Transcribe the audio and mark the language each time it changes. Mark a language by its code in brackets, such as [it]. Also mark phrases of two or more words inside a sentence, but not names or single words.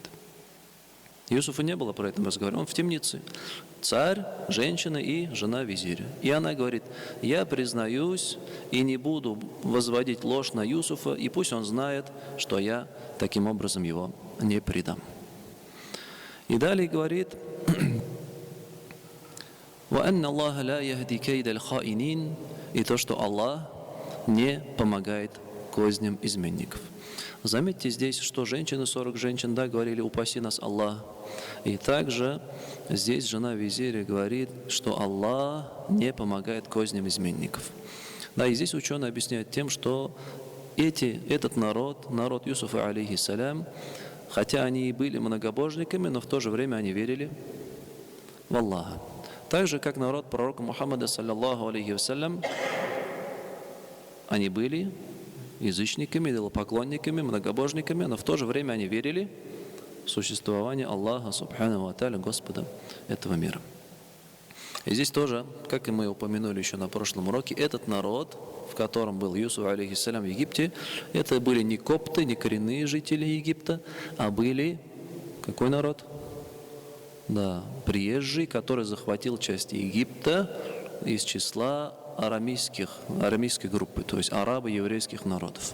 [ru] Юсуфа не было про это разговора, он в темнице. Царь, женщина и жена визиря. И она говорит: я признаюсь и не буду возводить ложь на Юсуфа, и пусть он знает, что я таким образом его не предам. И далее говорит: [ar] وَأَنَّ اللَّهَ لَا يَهْدِي كَيْدَ الْخَائِنِينَ, [ru] и то, что Аллах не помогает козням изменников. Заметьте здесь, что женщины, 40 женщин, да, говорили: упаси нас Аллах. И также здесь жена визиря говорит, что Аллах не помогает козням изменников. Да, и здесь ученые объясняют тем, что этот народ Юсуфа, алейхиссалям, хотя они и были многобожниками, но в то же время они верили в Аллаха. Так же, как народ пророка Мухаммада, [ar] صلى الله عليه وسلم, [ru] они были язычниками, идолопоклонниками, многобожниками, но в то же время они верили в существование Аллаха, [ar] سبحانه وتعالى, [ru] Господа этого мира. И здесь тоже, как и мы упомянули еще на прошлом уроке, этот народ, в котором был Юсуф, алейхиссалям, в Египте, это были не копты, не коренные жители Египта, а были какой народ? Да, приезжий, который захватил часть Египта из числа арамейской группы, то есть арабы еврейских народов.